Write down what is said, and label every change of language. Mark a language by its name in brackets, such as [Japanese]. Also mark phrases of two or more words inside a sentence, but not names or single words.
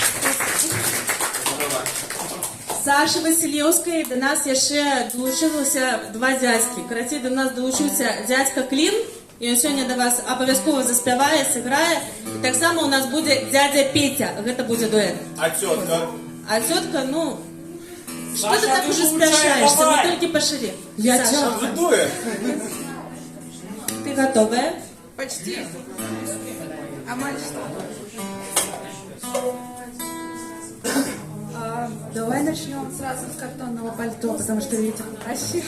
[Belarusian] Саша Васілеўская, да нас яшчэ далучылася два дзядзькі. Карацей, да нас далучыўся дзядзька Клін, і ён сёння да вас абавязкова заспявае, сыграе. І таксама у нас будзе дзядзя Петя, гэта будзе дуэт. А цётка? А цётка, ну... [Russian] Что ты так уже спрашаешься? Мы только пошли. [Belarusian] Я цётка. Дуэт? [Russian] Ты готовая? Почти. А мальчик? Давай начнем сразу с картонного пальто, потому что ветер красив.